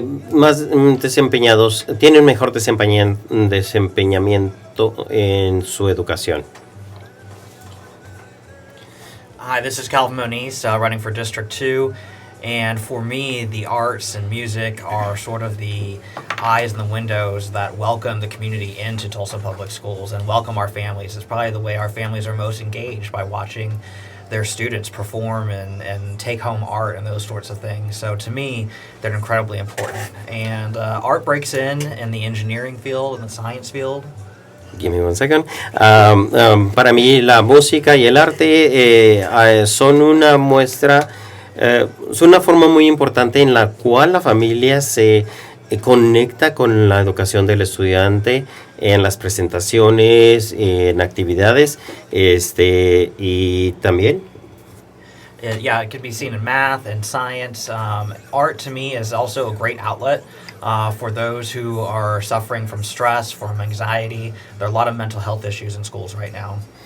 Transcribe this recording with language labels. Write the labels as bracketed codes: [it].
[es] más desempeñados, tienen mejor desempeñamiento en su educación. [en] Hi, this is Calvin Moniz, running for District 2. And for me, the arts and music are sort of the eyes and the windows that welcome the community into Tulsa Public Schools and welcome our families. It's probably the way our families are most engaged, by watching their students perform and take home art and those sorts of things. So to me, they're incredibly important. And art breaks in the engineering field and the science field. Give me one second. [es] Para mí la música y el arte son una muestra, son una forma muy importante en la cual la familia se conecta con la educación del estudiante en las presentaciones, en actividades, y también. [en] Yeah, it can be seen in math and science. Art to me is also a great outlet for those who are suffering from stress, from anxiety. There are a lot of mental health issues in schools right now.